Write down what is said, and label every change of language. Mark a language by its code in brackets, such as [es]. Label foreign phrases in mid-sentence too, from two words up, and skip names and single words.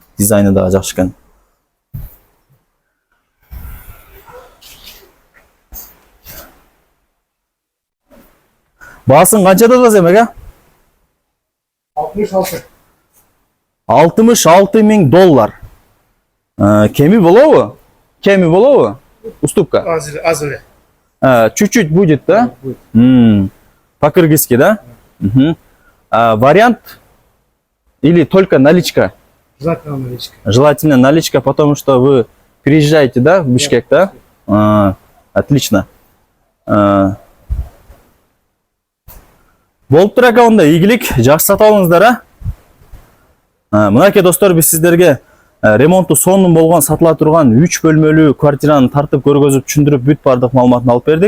[ky] Дизайны дагы жакшы экен. Баасын канчада атасыз эмеге? 66. 66 000 доллар. Кеми болобу? Кеми болобу? Уступка. [tr] Az öyle. [ru] Чуть-чуть будет, да? Будет. По-кыргызски, да? Мгм. Вариант или только наличка? Желательно наличка. Желательно наличка, потому что вы приезжаете, да, в Бишкек, да? Отлично. [ky] Болуп тур ака, онда ийгилик, жакшы сатып алыңыздар, Мынакей достор, биз сиздерге ремонту сонун болгон, сатыла турган 3 бөлмөлүү квартираны тартып көргөзүп, түшүндүрүп бүт бардык маалыматын алып бердик.